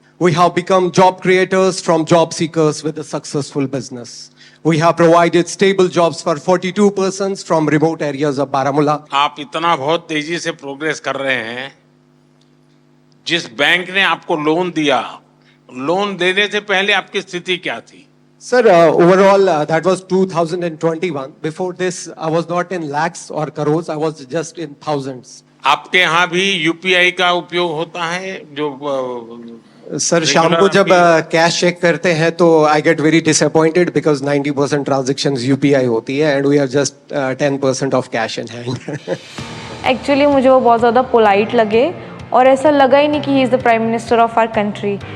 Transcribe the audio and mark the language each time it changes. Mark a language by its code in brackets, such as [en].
[en] We have become job creators from job seekers with a successful business. We have provided stable jobs for 42 persons from remote areas of Baramulla. [hi] आप इतना बहुत तेजी से progress कर रहे हैं। जिस बैंक ने आपको लोन दिया, लोन देने से पहले आपकी स्थिति क्या थी? [en] Sir, overall, that was 2021. Before this, I was not in lakhs or crores. I was just in thousands. [hi] आपके यहाँ भी UPI का उपयोग होता है जो सर शाम को जब कैश चेक करते हैं तो [en] I get very disappointed because 90% transactions UPI [hi] होती है [en] And we have just 10% of cash in hand. [hi] Actually मुझे वो बहुत ज़्यादा पोलाइट लगे और ऐसा लगा ही नहीं कि [en] He is the prime minister of our country.